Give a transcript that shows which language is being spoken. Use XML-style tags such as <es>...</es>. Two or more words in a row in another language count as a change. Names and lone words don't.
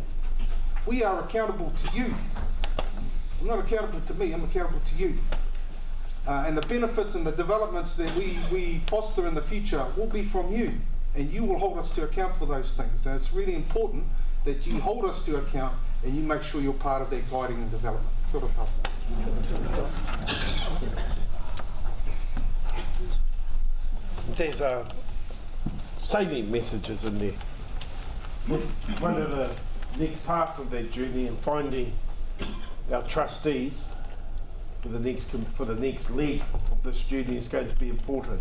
<en>We are accountable to you. I'm not accountable to me, I'm accountable to you. And the benefits and the developments that we foster in the future will be from you. And you will hold us to account for those things. And it's really important that you hold us to account and you make sure you're part of that guiding and development.</en> <mi>Kia ora koutou.</mi> <en>There's salient messages in there. It's one of the next parts of that journey, and finding our trustees for the next leg of this journey is going to be important.</en>